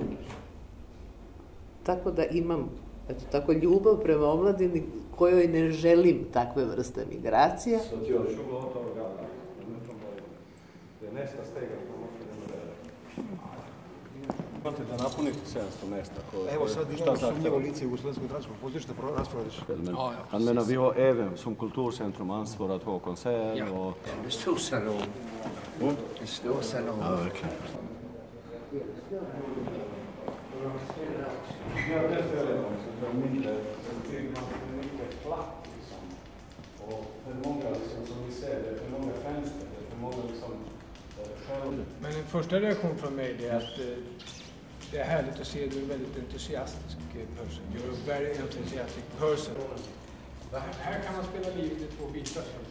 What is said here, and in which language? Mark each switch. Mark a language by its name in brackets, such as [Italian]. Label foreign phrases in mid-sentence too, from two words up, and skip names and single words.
[Serbian] Tako da imam tako ljubav prema omladini kojoj ne želim takve vrste migracija. Imate da napunite 700 mesta. Evo sad imamo sumnjivo lice Jugoslovenskog tragiskog pozorišta, raspravlješ. [Swedish] Han menar, vi har även som kulturcentrum ansvar att ha konserter och... En stor salong. En stor salong. Ja, verkligen. Men en första reaktion från mig är att det är härligt att se att du är en väldigt entusiastisk person. [English] You're a very enthusiastic person. [Swedish] Här kan man spela livet i 2 bitar.